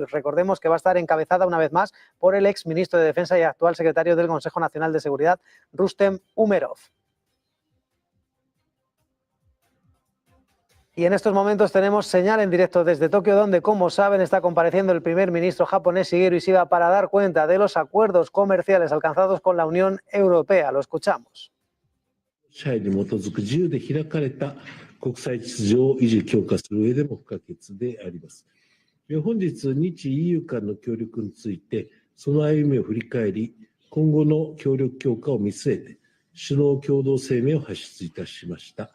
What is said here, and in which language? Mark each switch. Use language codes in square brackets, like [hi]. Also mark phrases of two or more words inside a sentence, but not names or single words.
[es] Recordemos que va a estar encabezada una vez más por el ex ministro de Defensa y actual secretario del Consejo Nacional de Seguridad, Rustem Umerov. Y en estos momentos tenemos señal en directo desde Tokio, donde, como saben, está compareciendo el primer ministro japonés, Shigeru Ishiba, para dar cuenta de los acuerdos comerciales alcanzados con la Unión Europea. Lo escuchamos. [ja] 国際秩序を維持強化する上でも不可欠であります。本日、日 EU 間の協力について、その歩みを振り返り、今後の協力強化を見据えて、首脳共同声明を発出いたしました。